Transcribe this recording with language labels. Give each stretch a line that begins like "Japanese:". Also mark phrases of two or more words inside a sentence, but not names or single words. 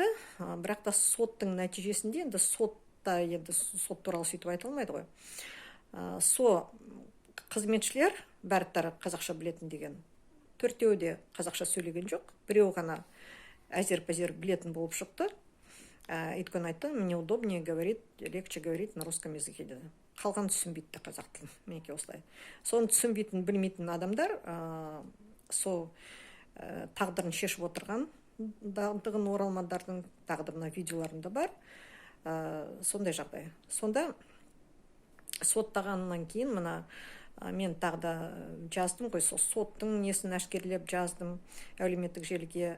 Kazakh: Бірақ та соттың нәтижесінде, енді сот туралы сөйтіп айта алмайды ғой. Қызметшілер бәрі қазақша білетін деген. 4-еуі де қазақша сөйлеген жоқ. Біреу ғана әзер-пәзер білетін болып шықты. Өйткені айтты,
Russian: мне удобнее легче говорить на русском языке деді.
Kazakh: Қалған түсінбейді қазақ тілін, менеке осылай. Соны түсінбейтін, білмейтін адамдар, тағдырын шешіп отырған, дағдығын оралмандардың тағдырына видеоларында бар, сондай жағдай. Сонда соттағаннан кейін, мен тағда жаздым ғой, соттың несін әшкерлеп жаздым әлеуметтік желіге.